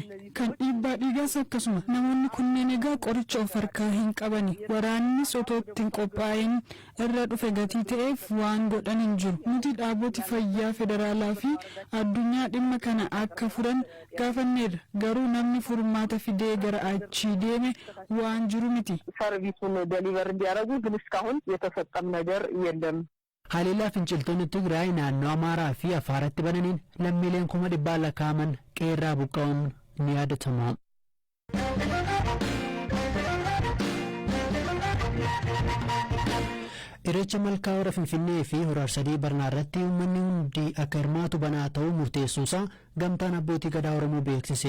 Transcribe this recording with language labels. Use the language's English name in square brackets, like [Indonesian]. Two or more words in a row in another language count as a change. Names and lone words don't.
[Oromo] Kan dhiibbaa dhiigaas akkasuma. Namoonni kunneen egaa qoricha of harkaa hin qabani. Waraannis otoo ittiin qophaa'in irra dhufe gatii ta'eef waan godhan hin jiru. Nuti dhaaboti fayyaa federaalaa fi addunyaa dhimma kana akka furan gaafanneerra. Garuu namni furmaata fidee gara achii deeme waan jiru miti. [English] service deliver [Amharic] እንዲያደርጉ ግን እስካሁን የተፈጸመ ነገር የለም። [Oromo] Haliilaa finciltoonni Tigraay naannoo Amaaraa fi Afaaratti bananiin lammiileen 100,000 lakkaa'aman qeerraa buqqa'uun ni yaadatama. Irreecha malkaa hora Finfinnee fi hora Arsadii Barnaa irratti uummanni hundi akka hirmaatu banaa ta'uu murteessuusaa gamtaan abbootii gadaa Oromoo beeksise.